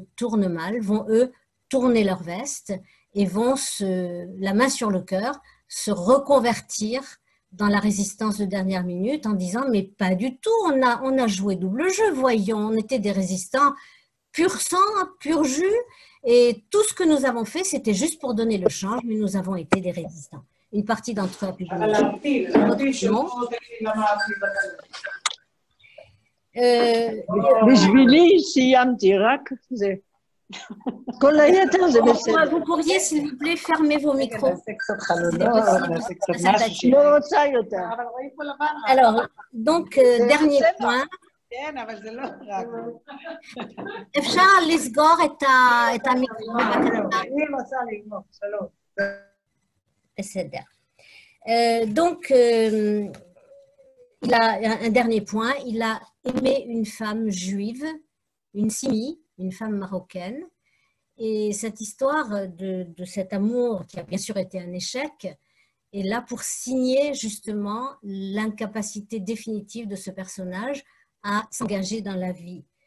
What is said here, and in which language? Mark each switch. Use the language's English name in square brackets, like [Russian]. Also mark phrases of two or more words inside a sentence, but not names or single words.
[French] tournent mal, vont, eux, tourner leur veste et vont, la main sur le cœur, se reconvertir dans la résistance de dernière minute en disant « mais pas du tout, on a joué double jeu, voyons, on était des résistants pur sang, pur jus, et tout ce que nous avons fait, c'était juste pour donner le change, mais nous avons été des résistants. » Une partie d'entre eux a pu donner non. [Hebrew] בשבילי סיימתי, רק זה. כל היתר זה בסדר. [French] Vous pourriez, s'il vous plaît, fermer vos micros. [Hebrew] לא רוצה יותר. [French] Alors, donc, dernier point. [Hebrew] אפשר לסגור את המיקרו. בסדר. [French] Donc, il a un dernier point. Il a aimé une femme juive, une Simi, une femme marocaine. Et cette histoire de cet amour, qui a bien sûr été un échec, est là pour signer justement l'incapacité définitive de ce personnage à s'engager dans la vie.